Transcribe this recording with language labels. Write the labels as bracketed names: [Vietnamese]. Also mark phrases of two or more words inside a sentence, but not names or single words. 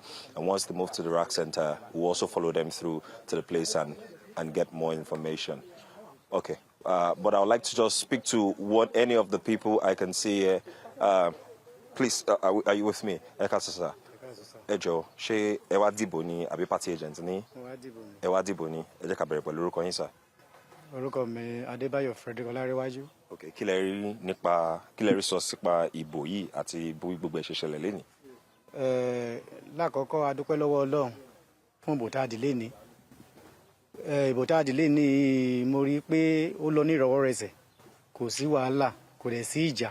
[English] And once they move to the rack center, we'll also follow them through to the place and get more information. Okay, but I would like to just speak to any of the people I can see here. Please, are you with me? Ekasasa. [Yoruba] Ejo, she Ewa Diboni, abi party agent ni? Ewa Diboni. Eje ka bẹ̀rẹ̀ pẹ̀lú orúkọ yín sir. Orúkọ mi Adebayo Frederick Olárewájú. Okay, kí lẹ rí sọ sípa ìbò yìí àti gbogbo ẹ̀ ṣe ṣẹlẹ̀ lénìí? Lákọ̀ọ́kọ́ a dúpẹ́ lọ́wọ́ Ọlọ́run fún ìbò tá a dì lénìí. Ìbò tá a dì lénìí mo rí pé ó lọ ní ìrọ̀wọ́rẹsẹ̀, kò sí wàhálà, kò dẹ̀ sí ìjà.